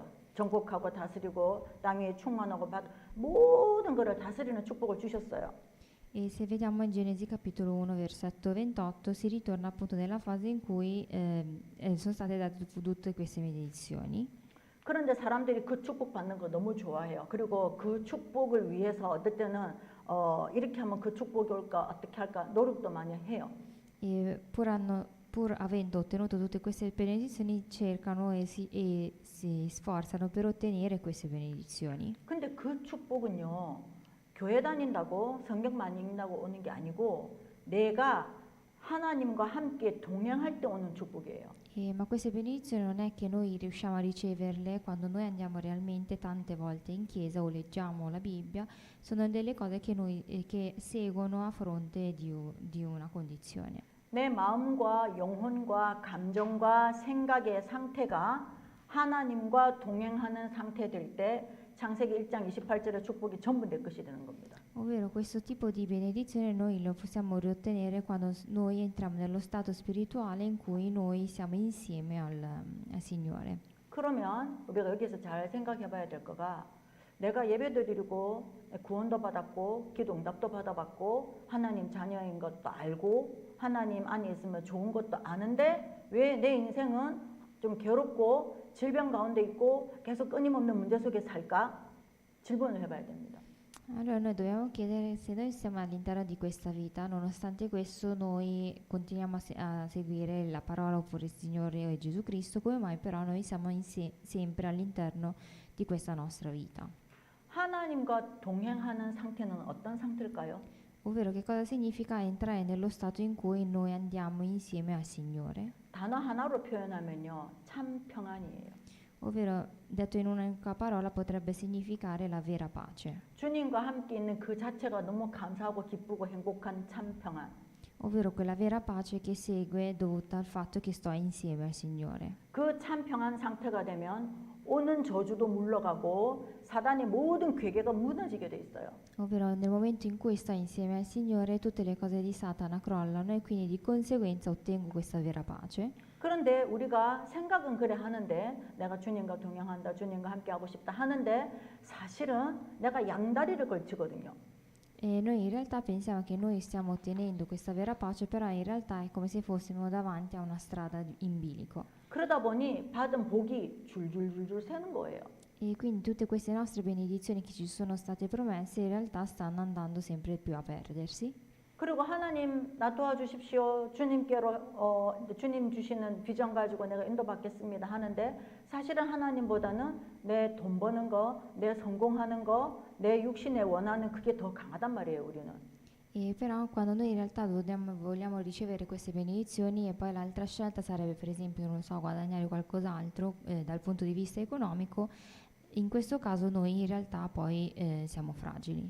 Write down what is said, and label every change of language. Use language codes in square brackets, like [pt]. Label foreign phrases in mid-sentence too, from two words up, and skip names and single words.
[ko] 정복하고 다스리고 땅 위에 충만하고 모든 것을 다스리는 축복을 주셨어요. [it] E se vediamo in Genesi capitolo 1 versetto 28 si ritorna appunto nella fase in cui sono state date tutte queste benedizioni. [ko] 그런데 사람들이 그 축복 받는 거 너무 좋아해요. 그리고 그 축복을 위해서 어떨 때는 이렇게 하면 그 축복이 올까 어떻게 할까 노력도 많이 해요. [it] E pur avendo ottenuto tutte queste benedizioni cercano e si sforzano per ottenere queste benedizioni. [ko] 근데 그 축복은요. 교회 다닌다고 성경 많이 읽는다고 오는 게 아니고 내가 하나님과 함께 동행할 때 오는 축복이에요. [it] Ma queste benedizioni non è che noi riusciamo a riceverle quando noi andiamo realmente tante volte in chiesa o leggiamo la Bibbia, sono delle cose che seguono a fronte di una condizione. [ko] 내 마음과 영혼과 감정과 생각의 상태가 하나님과 동행하는 상태될 때 창세기 1장 28절의 축복이 전부 내 것이 되는 겁니다. [it] Ovvero questo tipo di benedizione noi lo possiamo riottenere quando noi entriamo nello stato spirituale in cui noi siamo insieme al Signore. [ko] 그러면 우리가 여기서 잘 생각해 봐야 될 거가 내가 예배도 드리고 구원도 받았고 기도 응답도 받아봤고 하나님 자녀인 것도 알고 하나님 안에 있으면 좋은 것도 아는데 왜 내 인생은 좀 괴롭고 질병 가운데 있고 계속 끊임없는 문제 속에 살까? 질문을 해봐야 됩니다. [it] Allora noi dobbiamo chiedere se noi siamo all'interno di questa vita, nonostante questo noi continuiamo a seguire la parola oppure il Signore e Gesù Cristo, come mai però noi siamo sempre all'interno di questa nostra vita? [ko] 하나님과 동행하는 상태는 어떤 상태일까요? [it] Ovvero che cosa significa entrare nello stato in cui noi andiamo insieme al Signore? [ko] 단어 하나로 표현하면요, 참 평안이에요. [it] Ovvero, detto in un'unica parola, potrebbe significare la vera pace. [ko] 주님과 함께 있는 그 자체가 너무 감사하고 기쁘고 행복한 참 평안. [it] Ovvero quella vera pace che segue dovuta al fatto che sto insieme al Signore. [ko] 그 참 평안 상태가 되면 오는 저주도 물러가고 사단의 모든 괴계가 무너지게 돼 있어요. [it] Ovvero nel momento in cui sto insieme al Signore tutte le cose di Satana crollano e quindi di conseguenza ottengo questa vera pace. [ko] 그런데 우리가 생각은 그래 하는데 내가 주님과 동행한다, 주님과 함께 하고 싶다 하는데 사실은 내가 양다리를 걸치거든요. [it] E noi in realtà pensiamo che noi stiamo ottenendo questa vera pace, però in realtà è come se fossimo davanti a una strada in bilico. [ko] 그러다 보니 받은 복이 줄줄줄줄 새는 거예요. [it] E quindi tutte queste nostre benedizioni che ci sono state promesse in realtà stanno andando sempre più a perdersi. [ko] 그리고 하나님 나 도와주십시오. 주님께로 주님 주시는 비전 가지고 내가 인도받겠습니다 하는데 사실은 하나님보다는 내 돈 버는 거, 내 성공하는 거, 내 육신에 원하는 그게 더 강하단 말이에요, 우리는. [it] E però quando noi in realtà vogliamo ricevere queste benedizioni e poi l'altra scelta sarebbe per esempio, non lo so, guadagnare qualcos'altro dal punto di vista economico, in questo caso noi in realtà poi siamo fragili.